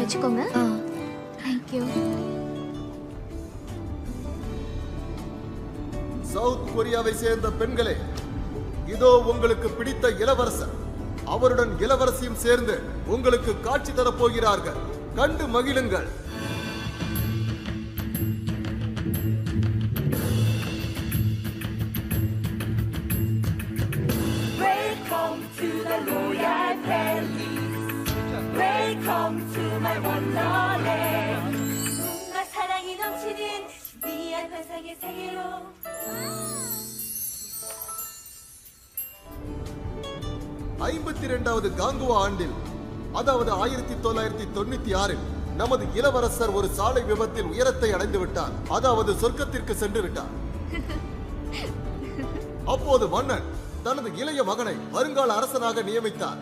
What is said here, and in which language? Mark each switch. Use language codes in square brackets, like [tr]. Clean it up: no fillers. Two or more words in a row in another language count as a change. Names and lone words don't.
[ta] வச்சுக்கோங்க. தேங்க்யூ. சவுத் கொரியாவை சேர்ந்த பெண்களே, இதோ உங்களுக்கு பிடித்த இளவரசர். அவருடன் இளவரசியும் சேர்ந்து உங்களுக்கு காட்சி தரப் போகிறார்கள். கண்டு மகிழுங்கள். [en] Welcome to the royal palace. Welcome to my wonderland. [ko] 뭔가 사랑이 넘치는 미안 환상의 세계로. [ta] 52வது காங்குவா ஆண்டில், அதாவது 1996 நமது இளவரசர் ஒரு சாலை விபத்தில் உயரத்தை அடைந்து விட்டார். அதாவது சொர்க்கத்திற்கு சென்று விட்டார். அப்போது மன்னன் தனது இளைய மகனை வருங்கால அரசனாக நியமித்தார்.